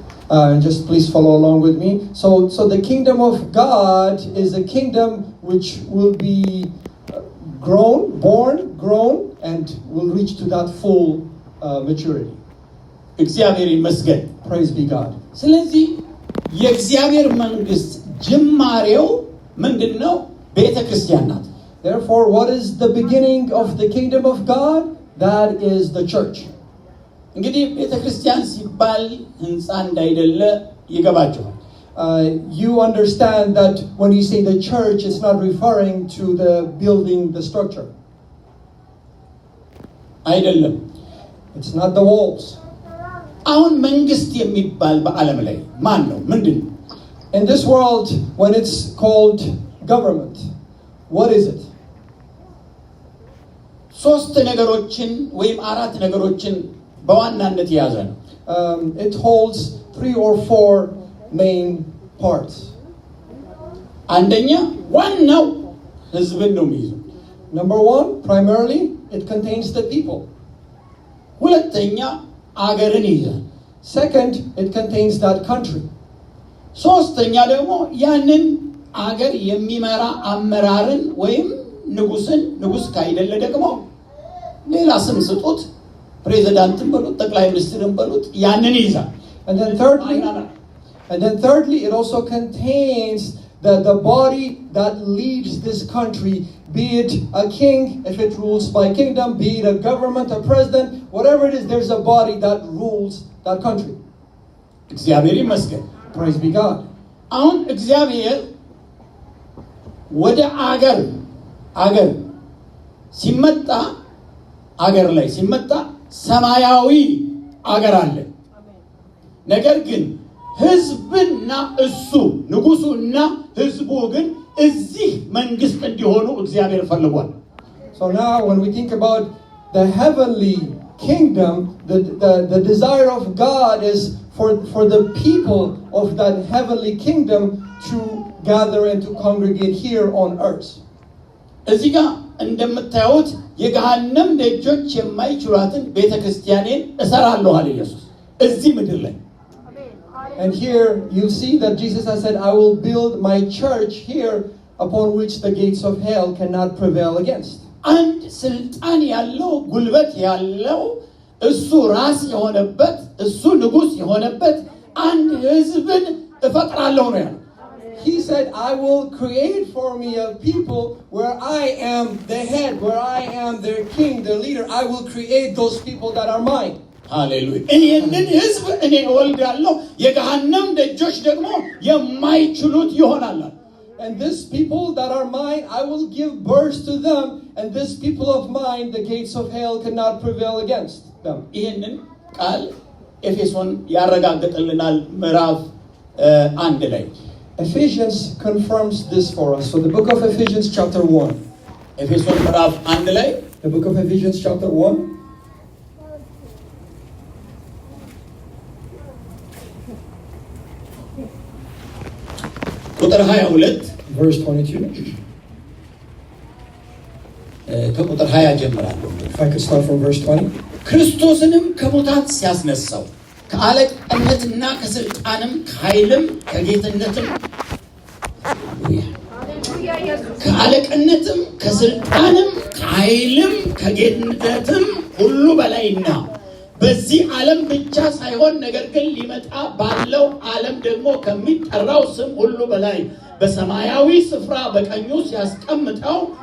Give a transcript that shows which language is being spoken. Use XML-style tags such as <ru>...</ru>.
<en>And just please follow along with me. So the kingdom of God is a kingdom which will be grown, and will reach to that full maturity.</en> <am>እግዚአብሔር ይመስገን።</am> <en>Praise be God.</en> <am>ስለዚህ የእግዚአብሔር መንግስት ጅማሬው ምንድነው? ቤተክርስቲያን ናት።</am> <en>Therefore, what is the beginning of the kingdom of God? That is the church.</en> <am>እንግዲህ ቤተክርስቲያን ሲባል ህንጻ እንዳይደለ ይገባችኋል።</am> <en>You understand that when you say the church, it's not referring to the building, the structure.</en> <am>አይደለም።</am> <en>It's not the walls.</en> <am>አሁን መንግስት የሚባል በዓለም ላይ ማን ነው? ምንድነው?</am> <en>In this world, when it's called government, what is it?</en> <am>ሶስት ነገሮችን ወይም አራት ነገሮችን በዋናነት የያዘ ነው።</am> <en>It holds 3 or 4 main parts.</en> <am>አንደኛ ዋናው ህዝብን ነው የሚይዘው።</am> <en>Number 1, primarily, it contains the people.</en> <am>ሁለተኛ አገርን ይይዛል።</am> <en>Second, it contains that country.</en> <am>ሶስተኛ ደግሞ ያንን አገር የሚመራ አመራርን ወይም ንጉስ ካይደለ ደግሞ ሌላ ስም ስጡት፣ ፕሬዝዳንትን በሉት፣ ጠቅላይ ሚኒስትርን በሉት፣ ያንን ይይዛል።</am> <en>And then thirdly, it also contains the body that leads this country, be it a king, if it rules by kingdom, be it a government, a president, whatever it is, there's a body that rules that country.</en> <am>እግዚአብሔር ይመስገን።</am> <en>Praise be God.</en> <am>አሁን እግዚአብሔር ወደ አገር ሲመጣ አገር ላይ ሲመጣ ሰማያዊ አገር አለ። ነገር ግን ህዝብና እሱ ንጉሱና ህዝቡ ግን እዚህ መንግስት እንዲሆኑ እግዚአብሔር ፈልጓል።</am> <en>So now when we think about the heavenly kingdom, the desire of God is for the people of that heavenly kingdom to gather and to congregate here on earth.</en> <am>እዚህ ጋር እንደምታዩት የገሃነም ደጆች የማይችሏትን ቤተክርስቲያኔን እሰራለሁ አለ ኢየሱስ እዚህ ምድር ላይ።</am> <en>And here you see that Jesus has said, I will build my church here upon which the gates of hell cannot prevail against.</en> <am>አንድ ስልጣን ያለው ጉልበት ያለው እሱ ራስ የሆነበት እሱ ንጉስ የሆነበት አንድ ህዝብን እፈጥራለሁ ነው ያለው።</am> <en>He said, I will create for me a people where I am the head, where I am their king, their leader. I will create those people that are mine. Hallelujah.</en> <am>ይህንን ህዝብ እኔ እወልዳለሁ፣ የገሃነም ደጆች ደግሞ የማይችሉት ይሆናል።</am> <en>And these people that are mine, I will give birth to them, and these people of mine, the gates of hell cannot prevail against them.</en> <am>ይህንን ቃል ኤፌሶን ያረጋግጥልናል ምዕራፍ 1 ላይ።</am> <en>Ephesians confirms this for us. So the book of Ephesians chapter 1.</en> <am>ኤፌሶን ምዕራፍ 1 ላይ</am> <en>The book of Ephesians chapter 1.</en> <am>ቁጥር 22</am> <en>verse 22.</en> <am>ከቁጥር 20 ጀምራለሁ።</am> <en>If I could start from verse 20.</en> <am>ክርስቶስንም ከሙታን ሲያስነሳው ከአለቅነትና ከስልጣንም ከኃይልም ከጌትነትም ከአለቅነትም ከስልጣንም ከኃይልም ከጌትነትም ሁሉ በላይና በዚህ ዓለም ብቻ ሳይሆን ነገር ግን ሊመጣ ባለው ዓለም ደግሞ ከሚጠራው ስም ሁሉ በላይ በሰማያዊ ስፍራ በቀኙ ሲያስቀምጠው</am>